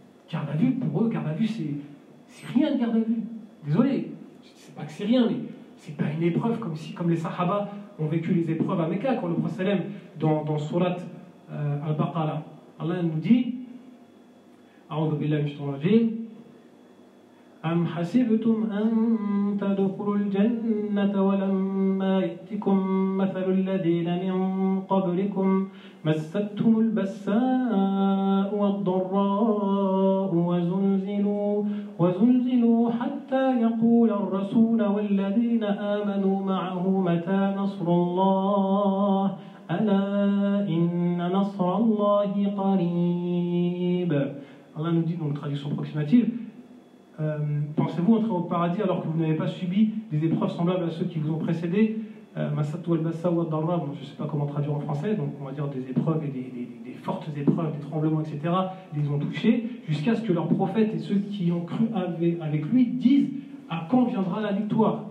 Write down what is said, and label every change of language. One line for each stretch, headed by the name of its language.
French: Garde à vue, pour eux, garde à vue, c'est rien de garde à vue. Désolé, c'est pas que c'est rien, mais c'est pas une épreuve comme si, comme les sahaba ont vécu les épreuves à Mecca, quand le prophète dans surat Al-Baqarah, Allah nous dit
Arabic: A'udhu billahi minash-shaytanir rajim, أم حسبتم أن تدخلوا الجنة ولما يأتكم مثل الذين من قبلكم مستهم البساء والضراء وزلزلوا وزلزلوا حتى يقول الرسول والذين آمنوا معه متى نصر الله ألا إن نصر الله قريب.
French: Allah nous dit, donc traduction approximative, pensez-vous entrer au paradis alors que vous n'avez pas subi des épreuves semblables à ceux qui vous ont précédé,
Arabic: Masatu al-Bassa wa Dharra,
French: bon, je ne sais pas comment traduire en français, donc on va dire des épreuves et des fortes épreuves, des tremblements, etc., les ont touchés, jusqu'à ce que leurs prophètes et ceux qui ont cru avec lui disent à quand viendra la victoire.